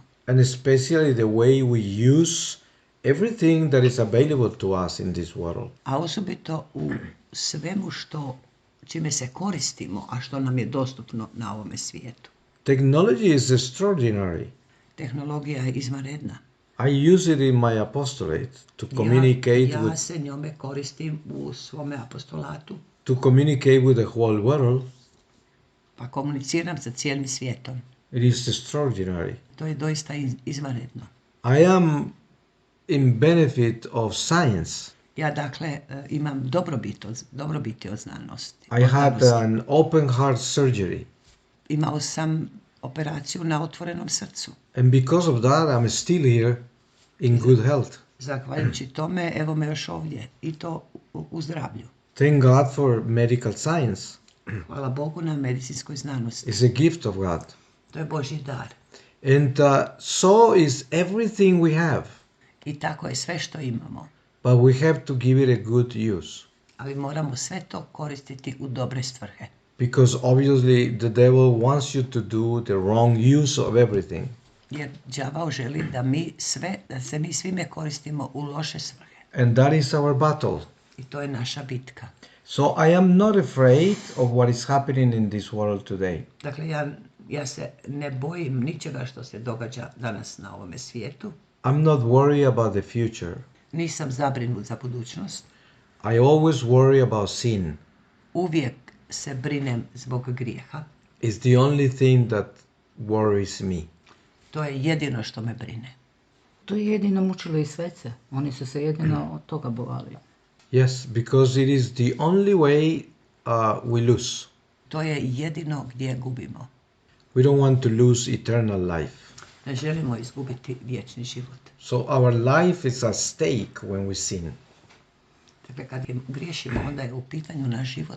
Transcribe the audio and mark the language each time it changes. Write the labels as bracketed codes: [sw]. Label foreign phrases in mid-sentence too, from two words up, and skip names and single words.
[en] And especially the way we use everything that is available to us in this world. [hr] A osobito u svemu čime se koristimo, a što nam je dostupno na ovome svijetu. [en] Technology is extraordinary. [hr] Tehnologija je izvanredna. [en] I use it in my apostolate to communicate [hr] Ja se njome koristim u svome apostolatu, [en] with the whole world. [hr] pa komuniciram sa cijelim svijetom. [en] It is extraordinary. [hr] To je doista izvanredno. [en] I am in benefit of science. [hr] Ja dakle imam dobrobiti od znanosti. [en] I had an open heart surgery. [hr] Imao sam operaciju na otvorenom srcu. [en] And because of that, I'm still here in good health. [hr] Zahvaljujući tome, evo me još ovdje i to u zdravlju. [en] Thank God for medical science. [hr] Hvala Bogu na medicinskoj znanosti. [en] It's a gift of God. [hr] To je Božji dar. [en] And so is everything we have. [hr] I tako je sve što imamo. [en] But we have to give it a good use. [hr] Ali moramo sve to koristiti u dobre svrhe. [en] Because obviously the devil wants you to do the wrong use of everything. [hr] Jer đavao želi da se mi svime koristimo u loše svrhe. [en] And that is our battle. [hr] I to je naša bitka. [en] So I am not afraid of what is happening in this world today. [hr] Dakle, ja se ne bojim ničega što se događa danas na ovome svijetu. [en] I'm not worried about the future. [hr] Nisam zabrinut za budućnost. [en] I always worry about sin. [hr] Uvijek se brinem zbog grijeha. [en] It's the only thing that worries me. [hr] To je jedino što me brine. To je jedino mučilo i svece. Oni su se jedino od toga bojali. [en] Yes, because it is the only way we lose. [hr] To je jedino gdje gubimo. [en] We don't want to lose eternal life. [hr] Ne želimo izgubiti vječni život. [en] So our life is at stake when we sin. [hr] Dakle, kad griješimo, onda je u pitanju naš život.